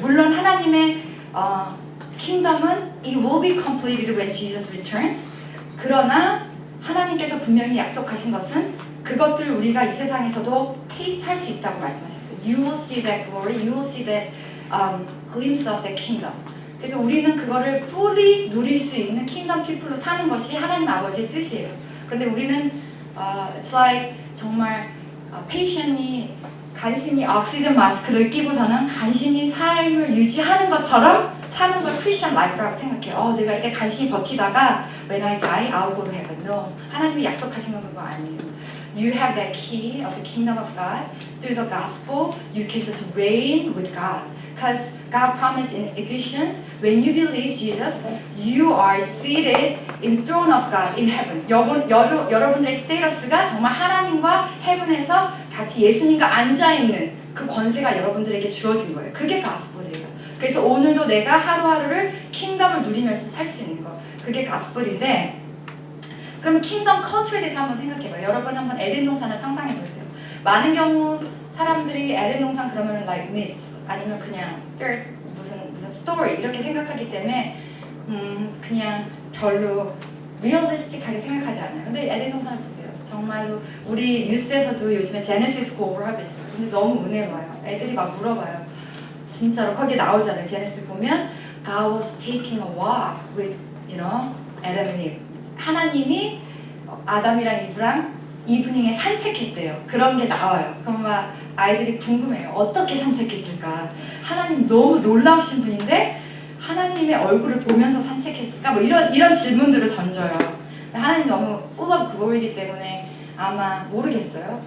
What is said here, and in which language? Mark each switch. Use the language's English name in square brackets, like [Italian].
[Korean] 물론 하나님의 킹덤은 [English] it will be completed when Jesus returns. [Korean] 그러나 하나님께서 분명히 약속하신 것은 그것들 우리가 이 세상에서도 테이스트 할 수 있다고 말씀하셨어요. [English] You will see that glory, you will see that glimpse of that kingdom. [Korean] 그래서 우리는 그거를 fully 누릴 수 있는 킹덤 피플로 사는 것이 하나님 아버지의 뜻이에요. 그런데 우리는 it's like 정말 patient이 간신히 억시전 마스크를 끼고서는 간신히 삶을 유지하는 것처럼 사는 걸 크리스천 라이프라고 생각해요. 내가 이렇게 간신히 버티다가 [English] when I die, I'll go to heaven. [Korean] No, 하나님이 약속하신 건 그거 아니에요. [English] You have that key of the kingdom of God. Through the gospel, you can just reign with God. Because God promised in Ephesians, when you believe Jesus, you are seated in the throne of God in heaven. [Korean] 여러분들의 스테이터스가 정말 하나님과 헤븐에서 같이 예수님과 앉아있는 그 권세가 여러분들에게 주어진 거예요. 그게 가스펠이에요. 그래서 오늘도 내가 하루하루를 킹덤을 누리면서 살 수 있는 거. 그게 가스펠인데, 그럼 킹덤 컬처에 대해서 한번 생각해봐요. 여러분 한번 에덴 동산을 상상해보세요. 많은 경우 사람들이 에덴 동산 그러면 like myth 아니면 그냥 무슨 스토리 이렇게 생각하기 때문에 그냥 별로 리얼리스틱하게 생각하지 않아요. 근데 에덴 동산을 보세요. 정말로 우리 뉴스에서도 요즘에 제네시스 고를 하고 있어요. 근데 너무 은혜로워요. 애들이 막 물어봐요. 진짜로 거기에 나오잖아요. 제네시스 보면 [English] God was taking a walk with, Adam and Eve. [Korean] 하나님이 아담이랑 이브랑 이브닝에 산책했대요. 그런 게 나와요. 그럼 막 아이들이 궁금해요. 어떻게 산책했을까? 하나님 너무 놀라우신 분인데 하나님의 얼굴을 보면서 산책했을까? 뭐 이런 질문들을 던져요. 하나님 너무 full of glory이기 때문에 아마 모르겠어요.